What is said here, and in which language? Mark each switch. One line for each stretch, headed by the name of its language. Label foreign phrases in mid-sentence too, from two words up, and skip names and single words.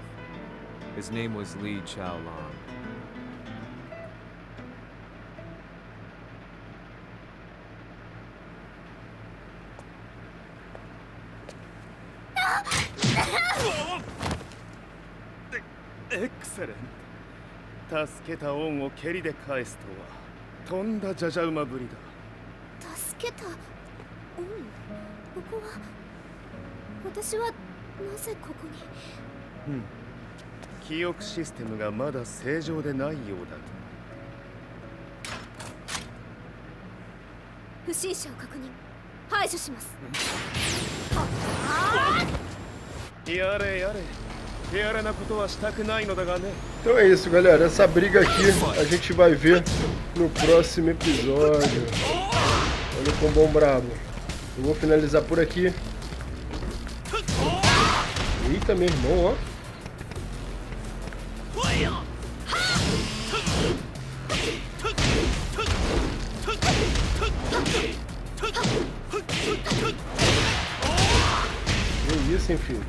English: His name was Li Chaolong. Excellent.
Japanese: 助けた恩を蹴りで返すとはとんだじゃじゃ馬ぶりだ。助けた恩？ここは私はなぜここに？記憶システムがまだ正常でないようだと。不審者を確認。排除します。やれやれ。手荒なことはしたくないのだがね。
Portuguese: Então é isso, galera. Essa briga aqui a gente vai ver no próximo episódio. Olha o combão brabo. Eu vou finalizar por aqui. Eita, meu irmão, ó. Que isso, hein, filho?